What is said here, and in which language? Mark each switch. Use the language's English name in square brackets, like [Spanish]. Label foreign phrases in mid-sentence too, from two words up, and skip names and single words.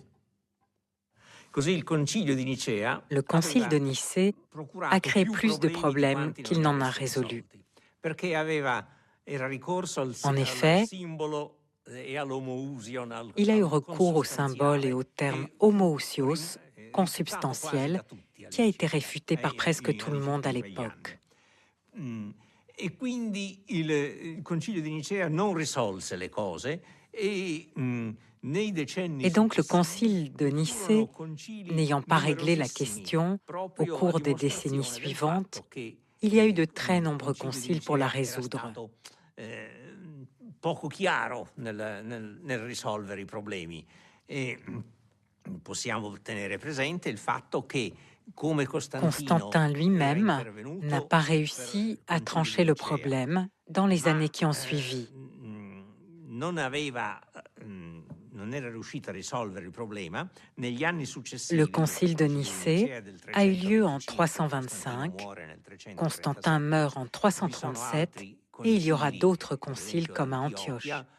[French] Le concile de Nicée a créé plus de problèmes qu'il n'en a résolus. En effet, il a eu recours au symbole et au terme homoousios, consubstantiel, qui a été réfuté par presque tout le monde à l'époque. [Italian] E quindi il Concilio di Nicea non risolse le cose et [French] Et donc le concile de Nicée, n'ayant pas réglé la question au cours des décennies suivantes, il y a eu de très nombreux conciles pour la résoudre. [Italian] Poco chiaro nel risolvere I problemi. E possiamo tenere presente il fatto che [French] Constantin lui-même n'a pas réussi à trancher le problème dans les années qui ont suivi. Le concile de Nicée a eu lieu en 325, Constantin meurt en 337 et il y aura d'autres conciles comme à Antioche.